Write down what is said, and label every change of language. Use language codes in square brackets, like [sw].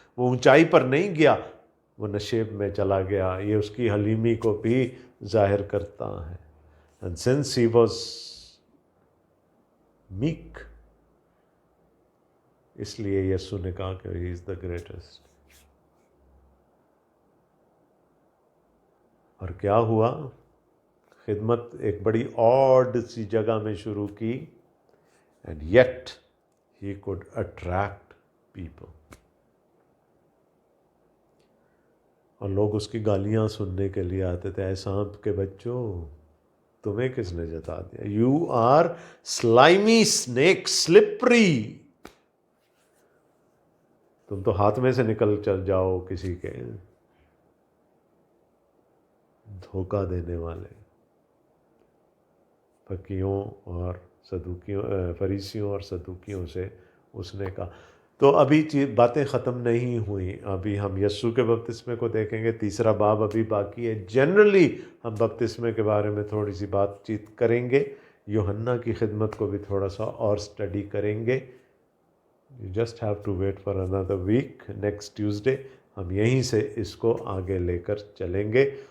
[ur] وہ اونچائی پر نہیں گیا، وہ نشیب میں چلا گیا. یہ اس کی حلیمی کو بھی ظاہر کرتا ہے. [en] And since he was meek، [ur] اس لیے یسوع نے کہا کہ [en] he is the greatest. [ur] اور کیا ہوا؟ خدمت ایک بڑی آڈ سی جگہ میں شروع کی، [en] and yet he could attract people. [ur] اور لوگ اس کی گالیاں سننے کے لیے آتے تھے. اے سانپ کے بچوں، تمہیں کس نے جتا دیا؟ [en] You are slimy snake، slippery. [ur] تم تو ہاتھ میں سے نکل چل جاؤ کسی کے. دھوکہ دینے والے فقیوں اور صدوقیوں، فریسیوں اور صدوقیوں سے اس نے کہا. تو ابھی باتیں ختم نہیں ہوئیں. ابھی ہم یسوع کے بپتسمے کو دیکھیں گے. 3 باب ابھی باقی ہے. جنرلی ہم بپتسمے کے بارے میں تھوڑی سی بات چیت کریں گے. یوحنا کی خدمت کو بھی تھوڑا سا اور اسٹڈی کریں گے. [en] You just have to wait for another week. Next Tuesday [ur] ہم یہیں سے اس کو آگے لے کر چلیں گے.